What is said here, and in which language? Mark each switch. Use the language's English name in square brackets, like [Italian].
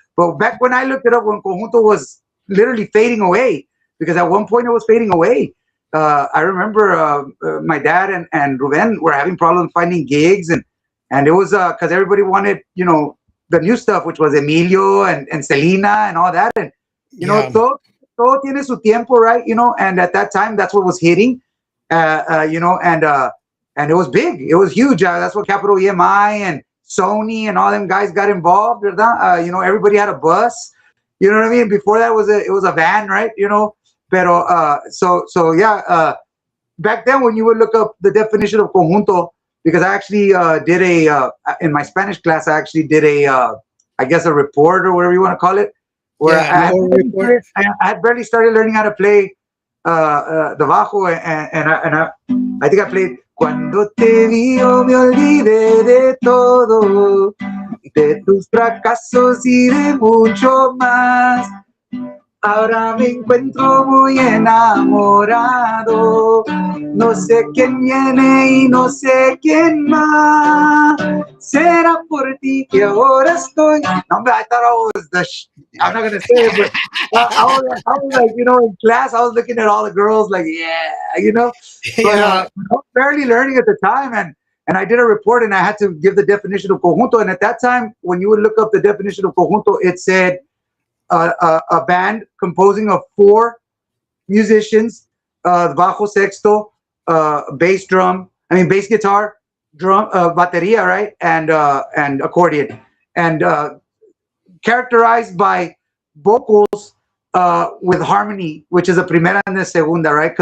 [English] But back when I looked it up, when conjunto was literally fading away, because at one point it was fading away. I remember my dad and Ruben were having problems finding gigs, and it was because everybody wanted the new stuff, which was Emilio and Selena and all that, and Yeah. [Spanish] todo tiene su tiempo, right? [English] And at that time, that's what was hitting, and it was big, it was huge. That's what Capital EMI and Sony and all them guys got involved, ¿verdad? Everybody had a bus. You know what I mean? Before that it was a van, right? Pero so yeah. Back then, when you would look up the definition of conjunto, because I actually did in my Spanish class, I actually did I guess a report or whatever you want to call it, where Yeah. No report. I had barely started learning how to play the bajo, and I think I played [Spanish] Cuando te vio me olvidé de todo, de tus fracasos y de mucho más. Ahora me encuentro muy enamorado, no sé quién viene y no sé quién más. Será por ti que ahora estoy. [English] No, I thought I was I'm not gonna say it, but I was like, in class, I was looking at all the girls like, yeah. But Yeah. I was barely learning at the time, and I did a report, and I had to give the definition of conjunto. And at that time, when you would look up the definition of conjunto, it said a band composing of four musicians, bajo, sexto, bass guitar, drum, bateria, right, and accordion, and characterized by vocals with harmony, which is a primera and a segunda, right?